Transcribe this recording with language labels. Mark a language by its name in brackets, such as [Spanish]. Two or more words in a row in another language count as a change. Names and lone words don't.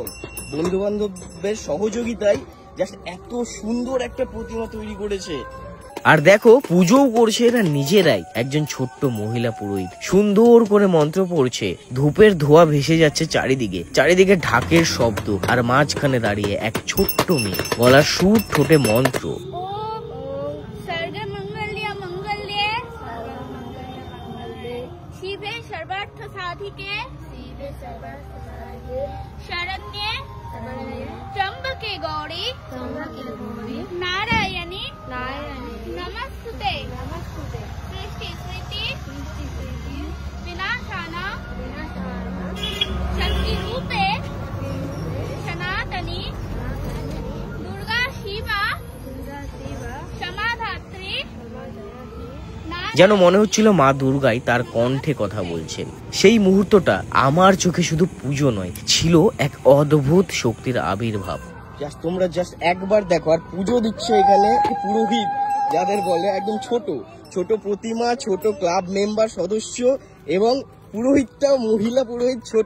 [Bangla] বন্ধু বান্ধবের সহযোগিতায় জাস্ট এত সুন্দর একটা প্রতিমা তৈরি করেছে। আর দেখো, পুজোও করছে এরা নিজেরাই। একজন ছোট্ট মহিলা পুরোহিত সুন্দর করে মন্ত্র পড়ছে, ধূপের ধোঁয়া ভেসে যাচ্ছে চারিদিকে, চারিদিকে ঢাকের শব্দ, আর মাঝখানে দাঁড়িয়ে এক ছোট্ট মেয়ে, গলার সুর, ঠোঁটে মন্ত্র। [Sanskrit] शरण्ये त्र्यंबके गौरी नारायणी नमस्तुते सृष्टि स्मृति विनाशाना शक्ति रूपे सनातनी दुर्गा शिवा क्षमाधात्री। [Bangla] যেন মনে হচ্ছিল মা দুর্গাই তার কণ্ঠে কথা বলছেন। সেই মুহূর্তটা আমার চোখে শুধু পুজো নয়, ছিল এক অদ্ভুত শক্তির আবির্ভাব। তোমরা জাস্ট একবার দেখো। আর পুজো দিচ্ছে এখানে পুরোহিত, যাদের বলে, একদম ছোট ছোট প্রতিমা, ছোট [English] club member [Bangla] সদস্য, এবং পুরোহিতটাও মহিলা পুরোহিত, ছোট।